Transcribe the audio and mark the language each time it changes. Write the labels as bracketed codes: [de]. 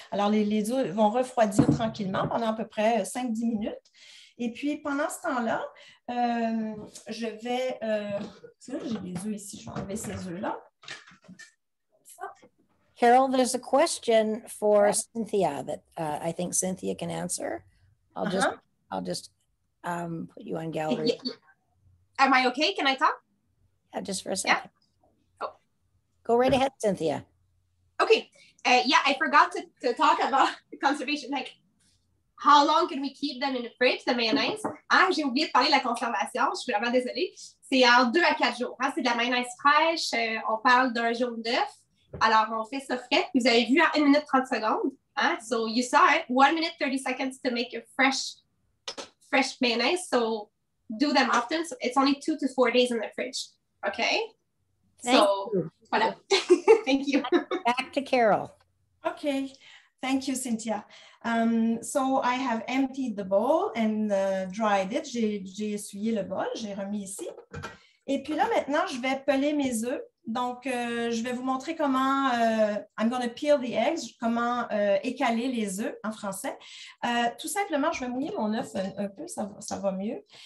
[fr] Alors, les œufs vont refroidir tranquillement pendant à peu près 5-10 minutes. Et puis, pendant ce temps-là, je vais... j'ai des œufs ici. Je vais enlever ces œufs-là. [en] Carol, there's a question for Cynthia that I think Cynthia can answer. I'll just put you on gallery. Am I okay? Can I talk? Yeah, just for a second. Yeah. Oh. Go right ahead, Cynthia. Okay. Yeah, I forgot to talk about conservation. Like, how long can we keep them in the fridge, the mayonnaise? [fr] Ah, j'ai oublié de parler de la conservation. Je suis vraiment désolée. C'est en 2 à 4 jours. Hein? C'est de la mayonnaise fraîche. On parle d'un jaune d'œuf. Alors, on fait ça frais. Vous avez vu en 1 minute 30 secondes. [en] Hein? So, you saw it. 1 minute 30 seconds to make a fresh mayonnaise. So, do them often. So, it's only 2 to 4 days in the fridge. Okay? Thank you. [fr] Voilà. [en] Thank you. Back to Carol. Okay. Thank you, Cynthia. So, I have emptied the bowl and dried it. [fr] J'ai essuyé le bol. J'ai remis ici. Et puis là, maintenant, je vais peler mes œufs. Donc, je vais vous montrer comment, [en] I'm going to peel the eggs, [fr] comment écaler les œufs en français. Tout simplement, je vais mouiller mon œuf un peu, ça va mieux.